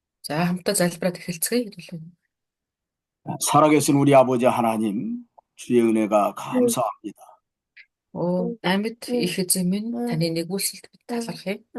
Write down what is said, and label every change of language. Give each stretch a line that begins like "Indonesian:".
Mongolian: 자, хамтдаа залбираад эхэлцгээе хэвлээ.
Korean: 살아계신 우리 아버지 하나님, 주의 은혜가 감사합니다.
Mongolian: Амьд их эзэн минь таны нэгүүлсэлд бид талархъя.